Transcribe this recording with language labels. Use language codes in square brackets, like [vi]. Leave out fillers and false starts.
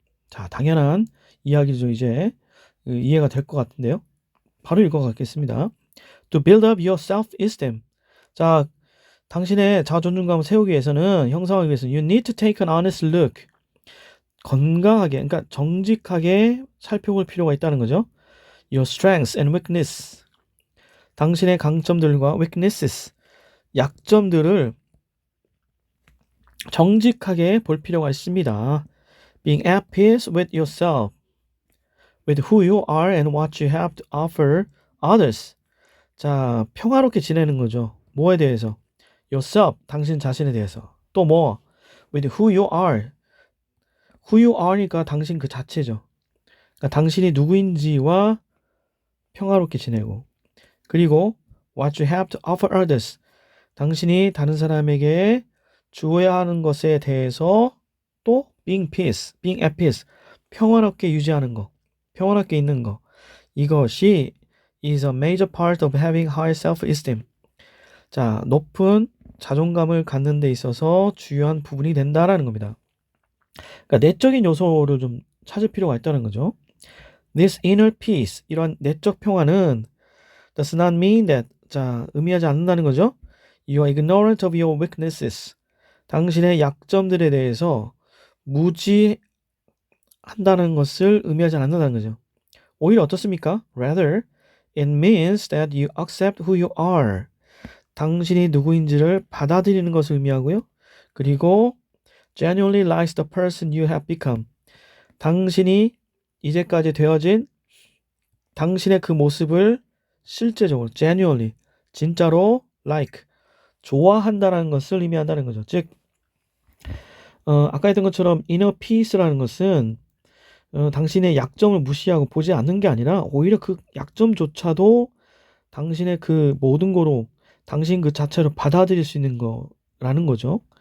[ko] 자, 당연한 이야기죠. 이제 이해가 될 것 같은데요. 바로 읽어가겠습니다. [en] To build up your self-esteem. [ko] 자, 당신의 자아 존중감을 세우기 위해서는, 형성하기 위해서는 [en] you need to take an honest look. [ko] 건강하게, 그러니까 정직하게 살펴볼 필요가 있다는 거죠. [en] Your strengths and weakness. [ko] 당신의 강점들과 weaknesses, 약점들을 정직하게 볼 필요가 있습니다. [en] Being at peace with yourself, with who you are and what you have to offer others. [ko] 자, 평화롭게 지내는 거죠. 뭐에 대해서? Yourself, 당신 자신에 대해서. 또 뭐? [en] With who you are. [ko] Who you are니까 당신 그 자체죠. 그러니까 당신이 누구인지와 평화롭게 지내고, 그리고 [en] what you have to offer others. [ko] 당신이 다른 사람에게 주어야 하는 것에 대해서 또 being at peace. 평화롭게 유지하는 거, 평화롭게 있는 거. [en] 이것이 is a major part of having high self-esteem. [ko] 자, 높은 자존감을 갖는 데 있어서 중요한 부분이 된다라는 겁니다. 그러니까 내적인 요소를 좀 찾을 필요가 있다는 거죠. [en] This inner peace, [ko] 이런 내적 평화는 [en] does not mean that, [ko] 자, 의미하지 않는다는 거죠. [en] You are ignorant of your weaknesses. [ko] 당신의 약점들에 대해서 무지한다는 것을 의미하지 않는다는 거죠. 오히려 어떻습니까? [en] Rather, it means that you accept who you are. [ko] 당신이 누구인지를 받아들이는 것을 의미하고요. [en] 그리고 genuinely likes the person you have become. [ko] 당신이 이제까지 되어진 당신의 그 모습을 실제적으로 genuinely, 진짜로 like, 좋아한다는 것을 의미한다는 거죠. 즉, 아까 했던 것처럼 inner peace라는 것은 당신의 약점을 무시하고 보지 않는 게 아니라 오히려 그 약점조차도 당신의 그 모든 거로 당신 그 자체로 받아들일 수 있는 거라는 거죠.